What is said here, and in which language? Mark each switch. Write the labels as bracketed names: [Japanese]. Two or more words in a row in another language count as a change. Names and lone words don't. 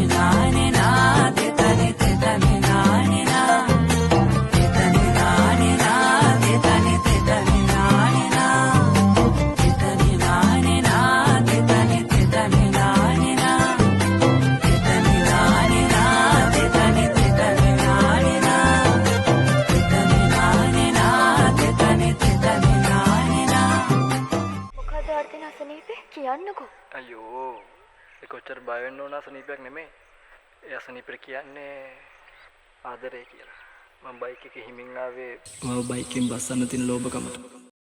[Sinhala] nane na tetani nane na tetani nane na tetani nane na tetani nane na tetani nane na tetani nane na tetani nane na tetani nane na tetani nane na මොකද වර්ධන අසනීපේ කියන්නකෝ. අයියෝ ඒක කොච්චර බය වෙන්න ඕන අසනීපයක් නෙමෙයි. ඒ අසනීපෙට කියන්නේ ආදරය කියලා. මම බයික් එකේ හිමින් ආවේ මම බයික් එකෙන් බස්සන්න තියෙන ලෝභකමට.